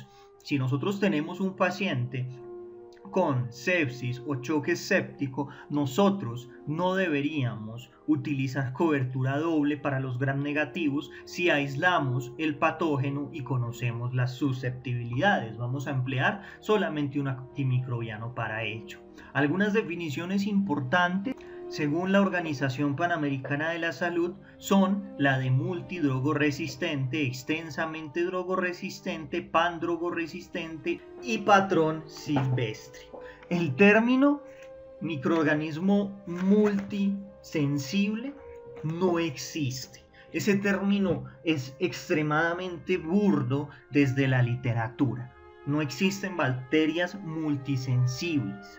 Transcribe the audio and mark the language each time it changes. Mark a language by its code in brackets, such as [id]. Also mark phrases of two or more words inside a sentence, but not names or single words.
[es] Si nosotros tenemos un paciente con sepsis o choque séptico, nosotros no deberíamos utilizar cobertura doble para los gram negativos si aislamos el patógeno y conocemos las susceptibilidades. Vamos a emplear solamente un antimicrobiano para ello. Algunas definiciones importantes según la Organización Panamericana de la Salud son la de multidrogoresistente, extensamente drogoresistente, pandrogoresistente y patrón silvestre. El término microorganismo multisensible no existe. Ese término es extremadamente burdo desde la literatura. No existen bacterias multisensibles.